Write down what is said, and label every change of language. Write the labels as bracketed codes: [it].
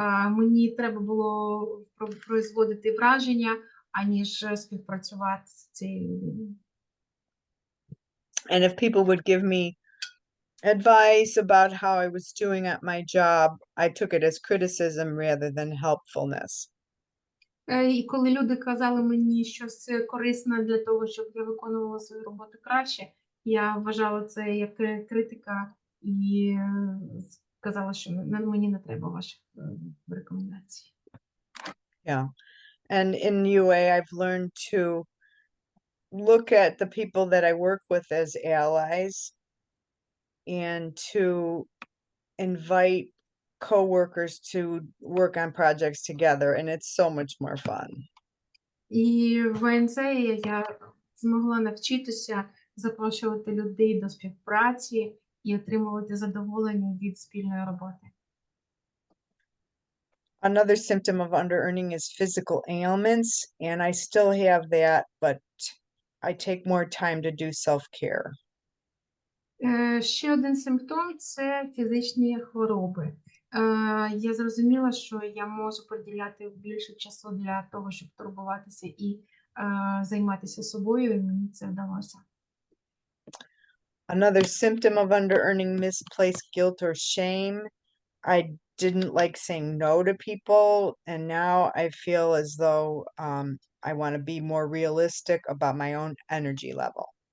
[uk] Мені треба було производити враження, аніж співпрацювати з цією людиною. [en] And if people would give me advice about how I was doing at my job, I took it as criticism rather than helpfulness. [uk] І коли люди казали мені щось корисне для того, щоб я виконувала свою роботу краще, я вважала це як критика і сказала, що мені не треба ваших рекомендацій. [en] Yeah. And in UA, I've learned to look at the people that I work with as allies and to invite coworkers to work on projects together, and it's so much more fun. [uk] І в ВНЦ я змогла навчитися запрошувати людей до співпраці і отримувати задоволення від спільної роботи. [en] Another symptom of under-earning is physical ailments, and I still have that, but I take more time to do self-care. [uk] Ще один симптом – це фізичні хвороби. Я зрозуміла, що я можу приділяти більше часу для того, щоб турбуватися і займатися собою, і мені це вдалося. [en] Another symptom of under-earning, misplaced guilt or shame. I didn't like saying no to people, and now I feel as though I want to be more realistic about my own energy level.